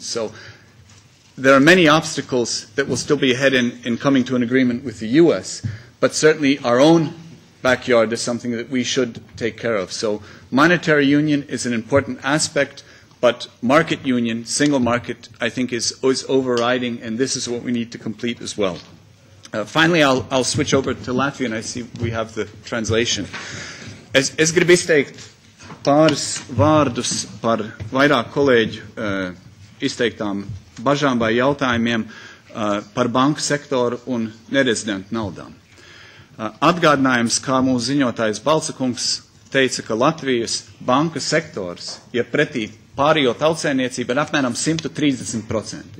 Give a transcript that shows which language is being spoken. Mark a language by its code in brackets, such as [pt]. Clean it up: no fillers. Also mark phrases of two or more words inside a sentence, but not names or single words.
[en] So there are many obstacles that will still be ahead in coming to an agreement with the U.S., but certainly our own backyard is something that we should take care of. So monetary union is an important aspect, but market union, single market, I think is overriding, and this is what we need to complete as well. Finally, I'll switch over to Latvian. I see we have the translation. [lv] Es gribu izteikt pāris vārdus par vairāk kolēģu izteiktām bažām vai jautājumiem par banku sektoru un nerezidentu naudām. Atgādinājums, kā mūsu ziņotājs Balcakungs teica, ka Latvijas banku sektors, ja pretī pārējo tautsēmniecību, ir apmēram 130%.